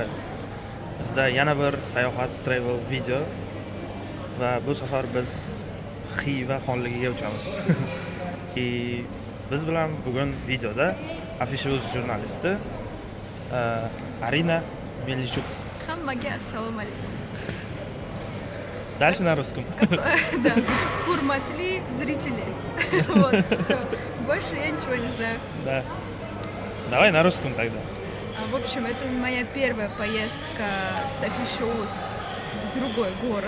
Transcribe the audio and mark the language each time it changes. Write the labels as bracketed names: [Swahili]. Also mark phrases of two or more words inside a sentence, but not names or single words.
[Uzbek] Bizda yana bir sayohat [English] travel video [Uzbek] va bu safar biz Xiva xonligiga uchamiz. Biz bilan bugun videoda Afisha.uz jurnalisti Arina Melichuk. Hammaga assalomu alaykum. [Russian] Дальше на русском. Да. Хурматли зрители. Вот, все. Больше я ничего не знаю. Да. Давай на русском тогда. В общем, это моя первая поездка с Afisha.uz в другой город.